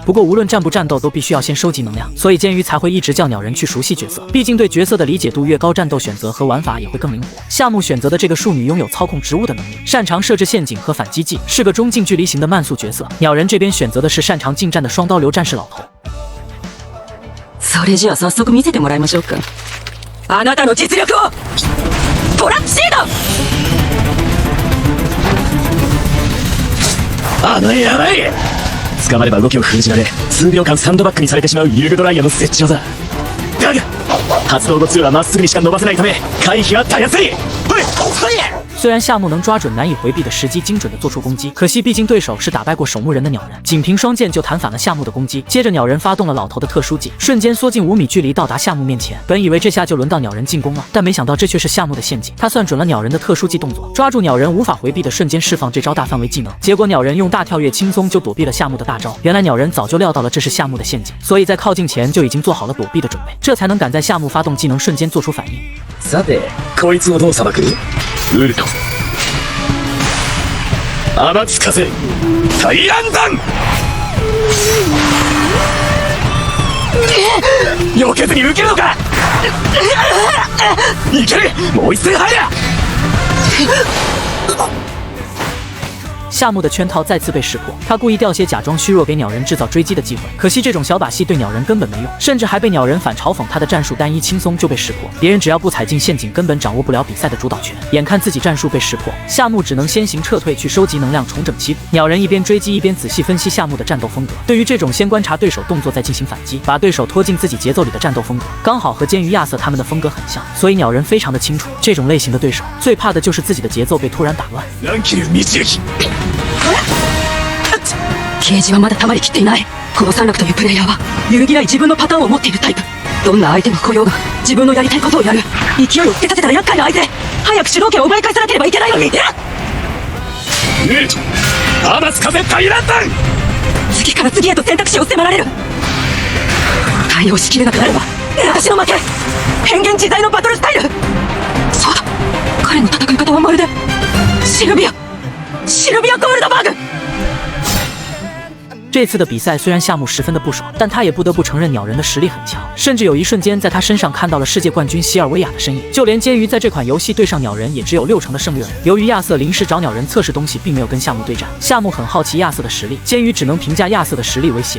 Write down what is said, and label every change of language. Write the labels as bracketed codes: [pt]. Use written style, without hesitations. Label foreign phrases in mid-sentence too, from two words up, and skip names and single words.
[zh] 不过无论战不战斗，都必须要先收集能量，所以监狱才会一直叫鸟人去熟悉角色，毕竟对角色的理解度越高，战斗选择和玩法也会更灵活。夏目选择的这个庶女拥有操控植物的能力，擅长设置陷阱和反击技，是个中近距离型的慢速角色。鸟人这边选择的是擅长近战的双刀流战士老头。 [ja] それじゃあ早速見せてもらいましょうか。あなたの実力を。トラップシード。やばい。捕まれば動きを封じられ、数秒間サンドバッグにされてしまうユーグドライヤーの設置技。だが発動後2はまっすぐにしか伸ばせないため回避はたやすい。 [zh] 虽然夏目能抓准难以回避的时机，精准地做出攻击，可惜毕竟对手是打败过守墓人的鸟人，仅凭双剑就弹反了夏目的攻击。接着鸟人发动了老头的特殊技，瞬间缩进5米距离到达夏目面前。本以为这下就轮到鸟人进攻了，但没想到这却是夏目的陷阱。他算准了鸟人的特殊技动作，抓住鸟人无法回避的瞬间释放这招大范围技能，结果鸟人用大跳跃轻松就躲避了夏目的大招。原来鸟人早就料到了这是夏目的陷阱，所以在靠近前就已经做好了躲避的准备，这才能赶在夏目发动技能瞬间做出反应。 [ja] さてこいつをどう裁く？ウルト天津風大乱弾。避けずに受けるのか。いける。もう一戦入れ。 [zh] 夏目的圈套再次被识破，他故意掉血假装虚弱给鸟人制造追击的机会，可惜这种小把戏对鸟人根本没用，甚至还被鸟人反嘲讽他的战术单一，轻松就被识破。别人只要不踩进陷阱，根本掌握不了比赛的主导权。眼看自己战术被识破，夏目只能先行撤退去收集能量，重整旗鼓。鸟人一边追击一边仔细分析夏目的战斗风格，对于这种先观察对手动作再进行反击，把对手拖进自己节奏里的战斗风格，刚好和监狱亚瑟他们的风格很像，所以鸟人非常的清楚，这种类型的对手最怕的就是自己的节奏被突然打乱。 [ja] ゲージはまだ溜まりきっていない。この三楽というプレイヤーは揺るぎない自分のパターンを持っているタイプ。どんな相手が来ようが自分のやりたいことをやる。勢いをつけさせたら厄介な相手。早く主導権を奪い返さなければいけないのに。ウルト天津風大乱弾。次から次へと選択肢を迫られる。対応しきれなくなれば私の負け。変幻自在のバトルスタイル。そうだ、彼の戦い方はまるでシルビアゴールドバーグ。 [zh] 这次的比赛虽然夏目十分的不爽，但他也不得不承认鸟人的实力很强，甚至有一瞬间在他身上看到了世界冠军希尔维亚的身影。就连监狱在这款游戏对上鸟人也只有60%的胜率。由于亚瑟临时找鸟人测试东西，并没有跟夏目对战，夏目很好奇亚瑟的实力，监狱只能评价亚瑟的实力为邪恶。